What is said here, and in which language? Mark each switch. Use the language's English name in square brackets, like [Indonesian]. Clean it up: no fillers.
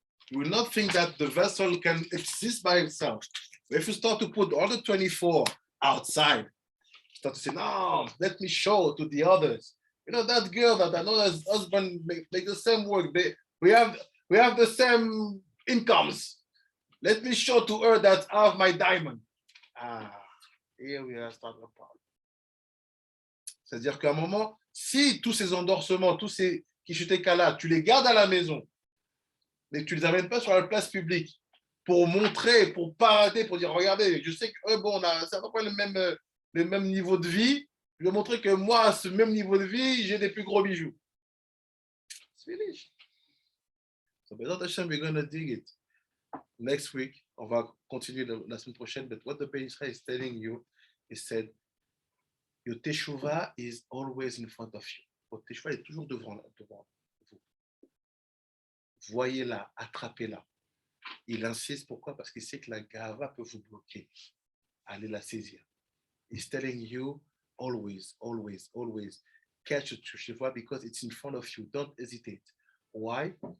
[English] you will not think that the vessel can exist by itself. If you start to put all the 24 outside, start to say, no, let me show to the others. You know, that girl that I know her husband make the same work. We have the same incomes. Let me show to her that I have my diamond. Here we are starting a problem. [French] C'est-à-dire qu'à un moment, si tous ces endorsements, tous ces kishutekala, tu les gardes à la maison, mais que tu ne les amènes pas sur la place publique pour montrer, pour parader, pour dire, regardez, je sais que bon, c'est à peu près le même niveau de vie. Je vais montrer que moi, à ce même niveau de vie, j'ai des plus gros bijoux. [English] It's finished. So, Bezat Hashem, we're going to dig it. Next week, [French] on va continuer la semaine prochaine. [English] But what the Beit Israel is telling you, he said, your teshuva is always in front of you. [French] Votre teshuva est toujours devant vous. Voyez-la, attrapez-la. Il insiste, pourquoi? Parce qu'il sait que la gava peut vous bloquer. Allez la saisir. [English] He's telling you, always, always, always catch your teshuva because it's in front of you. Don't hesitate. Why?